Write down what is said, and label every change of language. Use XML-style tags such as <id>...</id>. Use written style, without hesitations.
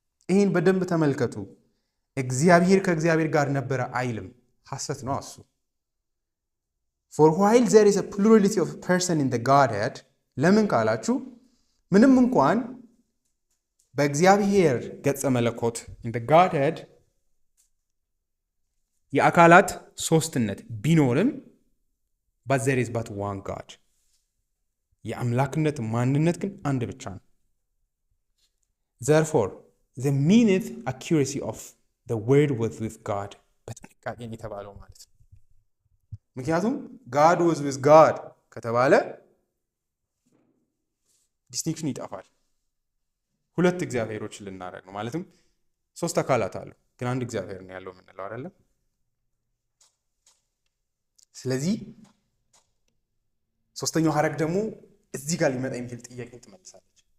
<am>ይህን በደንብ ተመልከቱ። እግዚአብሔር ከእግዚአብሔር ጋር ነበረ አይልም። ሐሰት ነው እሱ።</am> <en>For while there is a plurality of person in the Godhead,</en> <am>ለምን ካላችሁ ምንም እንኳን በእግዚአብሔር ገጸ መለኮት</am> <en>in the Godhead</en> <am>የአካላት ሶስትነት ቢኖርም</am> <en>but there is but one God.</en> <am>የአምላክነት ማንነት ግን አንድ ብቻ ነው።</am> <en>Therefore, the meaneth accuracy of the word was with God.</en> <am>በጥንቃቄ የተባለው ማለት ነው። ምክንያቱም</am> <en>God was with God</en> <am>ከተባለ ዲስቲንክሽን ይጠፋል። ሁለት እግዚአብሔሮች ልናደርግ ነው ማለትም ሶስት አካላት አሉ፣ ግን አንድ እግዚአብሔር ነው ያለው የምንለው አይደለም። ስለዚህ ሶስተኛው ሐረግ ደግሞ እዚህ ጋር ሊመጣ የሚችል ጥያቄ ትመልሳለች።</am>